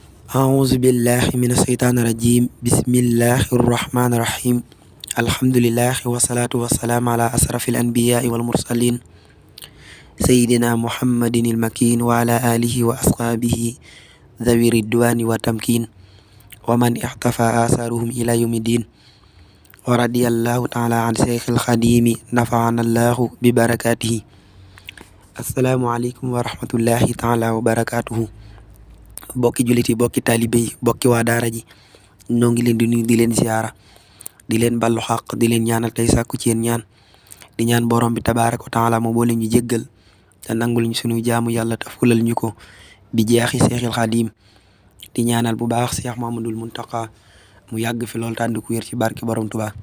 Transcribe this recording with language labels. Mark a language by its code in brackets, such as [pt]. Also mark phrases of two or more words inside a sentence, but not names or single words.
[ar] أعوذ بالله من الشيطان الرجيم بسم الله الرحمن الرحيم الحمد لله والصلاة والسلام على أشرف الأنبياء والمرسلين سيدنا محمد المكين وعلى آله وأصحابه ذوي الرضوان والتمكين ومن احتفى آثارهم إلى يوم الدين ورضي الله تعالى عن شيخ الخديم نفعنا الله ببركاته. السلام عليكم ورحمة الله تعالى وبركاته. [wo] bokki jullit yi bokki taalibe yi bokki waa daara ji ñoo ngi leen di nuyu di leen ziara di leen ballu xaq di leen ñaanal tey sàkku ci yéen ñaan di ñaan borom bi [ar] تبارك وتعالى [wo] mu boole ñu jéggal te nangul ñu sunu jaamu yàlla te fulal ñu ko bi jeexi seexil xadim di ñaanal bu baax Seex Muhammadul Muntaqa mu yàgg fi lool tànd ku wér ci barke borom Tuubaa.